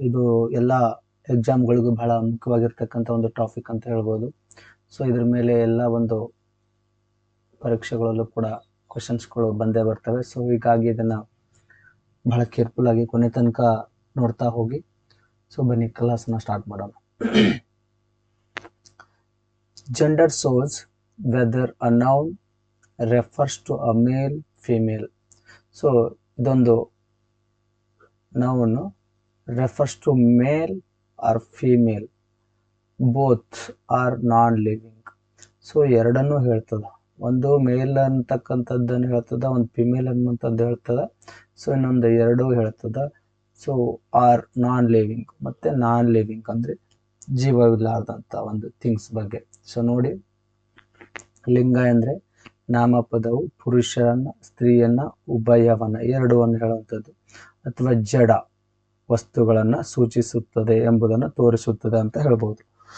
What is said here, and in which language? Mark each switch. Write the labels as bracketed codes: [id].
[kn] ಇದು ಎಲ್ಲ ಎಕ್ಸಾಮ್ಗಳಿಗೂ ಬಹಳ ಮುಖ್ಯವಾಗಿರ್ತಕ್ಕಂಥ ಒಂದು ಟಾಪಿಕ್ ಅಂತ ಹೇಳ್ಬೋದು. ಸೊ ಇದ್ರ ಮೇಲೆ ಎಲ್ಲ ಒಂದು ಪರೀಕ್ಷೆಗಳಲ್ಲೂ ಕೂಡ ಕ್ವಶನ್ಸ್ಗಳು ಬಂದೇ ಬರ್ತವೆ. ಸೊ ಹೀಗಾಗಿ ಇದನ್ನ ಬಹಳ ಕೇರ್ಫುಲ್ ಆಗಿ ಕೊನೆ ತನಕ ನೋಡ್ತಾ ಹೋಗಿ. ಸೊ ಬನ್ನಿ ಕ್ಲಾಸ್ನ ಸ್ಟಾರ್ಟ್ ಮಾಡೋಣ. [en] Gender shows whether a noun refers to a male, female. So ಇದೊಂದು noun refers to male or female, both are non-living. [kn] So ಎರಡನ್ನೂ ಹೇಳ್ತದ. ಒಂದು ಮೇಲ್ ಅಂತಕ್ಕಂಥದ್ದನ್ನು ಹೇಳ್ತದ, ಒಂದು ಫಿಮೇಲ್ ಅನ್ನುವಂಥದ್ದು ಹೇಳ್ತದ. ಸೊ ಇನ್ನೊಂದು ಎರಡು ಹೇಳ್ತದ. ಸೊ [en] are non living [kn] ಮತ್ತೆ ನಾನ್ ಲಿವಿಂಗ್ ಅಂದ್ರೆ ಜೀವವಿಲ್ಲಾರ್ದಂತ ಒಂದು ಥಿಂಗ್ಸ್ ಬಗ್ಗೆ. ಸೊ ನೋಡಿ, ಲಿಂಗ ಅಂದ್ರೆ ನಾಮಪದವು ಪುರುಷರನ್ನ ಸ್ತ್ರೀಯನ್ನ ಉಭಯವನ್ನ ಎರಡನ್ನು ಹೇಳುವಂಥದ್ದು ಅಥವಾ ಜಡ ವಸ್ತುಗಳನ್ನ ಸೂಚಿಸುತ್ತದೆ ಎಂಬುದನ್ನು ತೋರಿಸುತ್ತದೆ ಅಂತ ಹೇಳ್ಬೋದು.